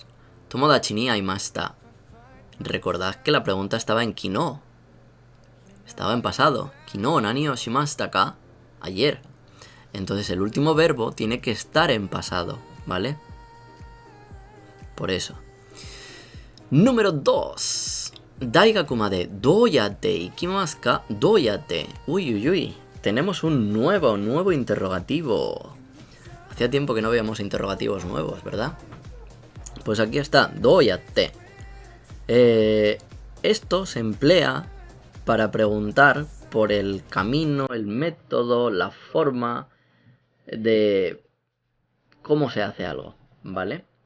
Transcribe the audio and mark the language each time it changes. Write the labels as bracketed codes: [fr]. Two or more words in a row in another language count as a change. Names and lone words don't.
[ja] 友達に会いました. [es] Recordad que la pregunta estaba en kino. Estaba en pasado. [ja] 昨日何をしましたか? [es] Ayer. Entonces el último verbo tiene que estar en pasado, ¿vale? Por eso. Número 2. [ja] 大学までどうやって行きますか? [es] Douyate. Uy, uy, uy. Tenemos un nuevo interrogativo. Hacía tiempo que no veíamos interrogativos nuevos, ¿verdad? Pues aquí está, douyate. Esto se emplea para preguntar por el camino, el método, la forma de cómo se hace algo, ¿vale?